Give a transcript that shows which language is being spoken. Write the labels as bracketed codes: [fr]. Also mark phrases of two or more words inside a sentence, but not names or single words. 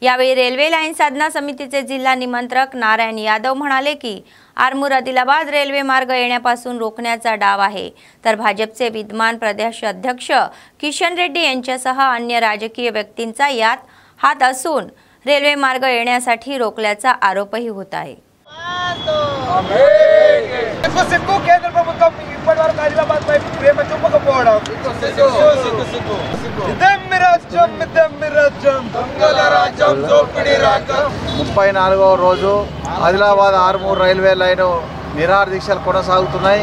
[mr] यावेळी [en] railway line [mr] साधना समितीचे जिल्हा निमंत्रक नारायण यादव म्हणाले की आरमूर आदिलाबाद रेल्वे मार्ग येण्यापासून रोखण्याचा डाव आहे, तर भाजपचे विद्यमान प्रदेश अध्यक्ष किशन रेड्डी यांच्यासह अन्य राजकीय व्यक्तींचा यात हात असून रेल्वे मार्ग येण्यासाठी रोखल्याचा आरोपही होत आहे. [te] రోజు ఆదిలాబాద్ ఆర్మూర్ [en] railway line [te] నిరాహార దీక్షలు కొనసాగుతున్నాయి.